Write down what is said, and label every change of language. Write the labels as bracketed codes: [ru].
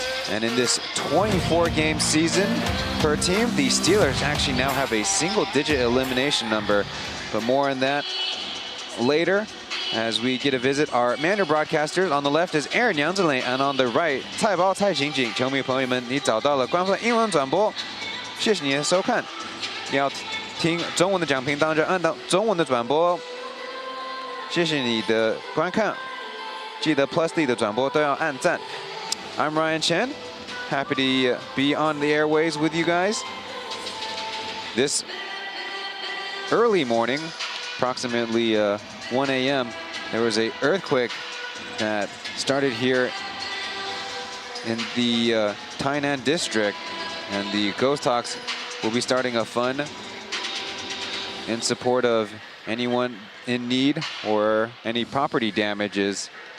[en] And in this 24-game season per team, the Steelers actually now have a single-digit elimination number. But more on that later as we get a visit our Mandarin broadcasters. On the left is Aaron Yang and on the right, 蔡包蔡晴晴。 [zh] 球迷朋友们，你找到了官方英文转播，谢谢你的收看。要听中文的讲评，当然按到中文的转播。谢谢你的观看，记得 Plus 的转播都要按赞。 [en] I'm Ryan Chen, happy to be on the airways with you guys. This early morning, approximately 1 a.m., there was an earthquake that started here in the Tainan district, and the Ghosthawks will be starting a fund in support of anyone in need or any property damages.